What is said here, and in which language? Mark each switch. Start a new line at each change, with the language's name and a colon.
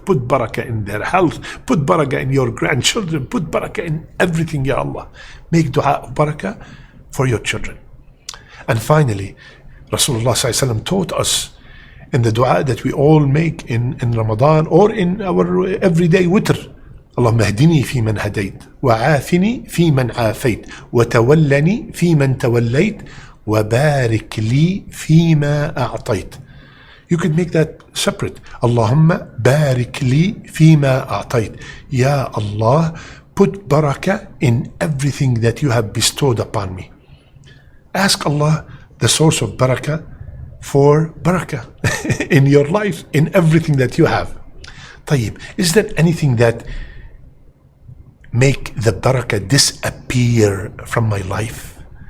English: Put barakah in their health. Put barakah in your grandchildren. Put barakah in everything, Ya Allah. Make dua of barakah for your children. And finally, Rasulullah ﷺ taught us in the dua that we all make in Ramadan or in our everyday witr.
Arabic: اللهم اهدني فيمن هديت وعافني فيمن عافيت وتولني فيمن توليت وبارك لي فيما أعطيت.
English: You could make that separate.
Arabic: اللهم بارك لي فيما أعطيت.
English: Ya Allah, put barakah in everything that you have bestowed upon me. Ask Allah, the source of barakah, for barakah in your life, in everything that you have. طيب, is there anything that make the barakah disappear from my life?